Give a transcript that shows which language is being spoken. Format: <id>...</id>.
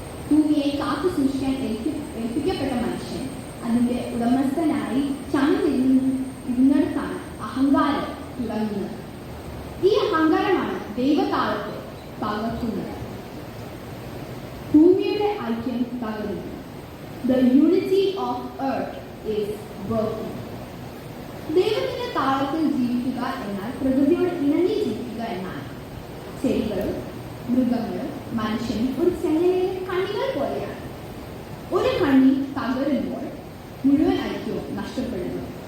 <ml>ഭൂമിയെ കാത്തു സൂക്ഷിക്കാൻ ഏൽപ്പിക്കപ്പെട്ട മനുഷ്യൻ അതിന്റെ ഉടമസ്ഥനായി ചമന്നിരുന്നിടത്താണ് അഹങ്കാരം തുടങ്ങുന്നത്. ഈ അഹങ്കാരമാണ് ദൈവതാളത്തെ തകർക്കുന്നത്. ഭൂമിയുടെ ഐക്യം തകരുന്നു.</ml> <en>The unity of earth is broken.</en> <ml>ദൈവത്തിന്റെ താളത്തിൽ ജീവിക്കുക എന്നാൽ പ്രകൃതിയോട് ഇണങ്ങി ജീവിക്കുക എന്നാണ്. ചെടികളും മൃഗങ്ങളും മനുഷ്യനും ഒരു ചെങ്ങലയിലെ കണ്ണികൾ പോലെയാണ്. ഒരു കണ്ണി തകരുമ്പോൾ മുഴുവൻ ഐക്യവും നഷ്ടപ്പെടുന്നു.</ml>